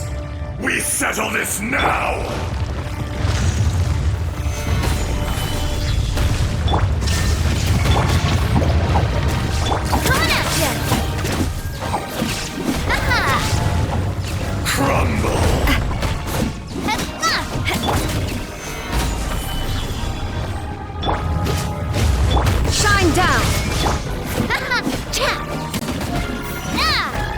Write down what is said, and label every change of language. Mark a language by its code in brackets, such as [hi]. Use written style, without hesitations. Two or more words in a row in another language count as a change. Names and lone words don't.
[en] We settle this now! Coming at ya! Ha-ha! Crumble! Shine down! Ha-ha! Cha! Nah!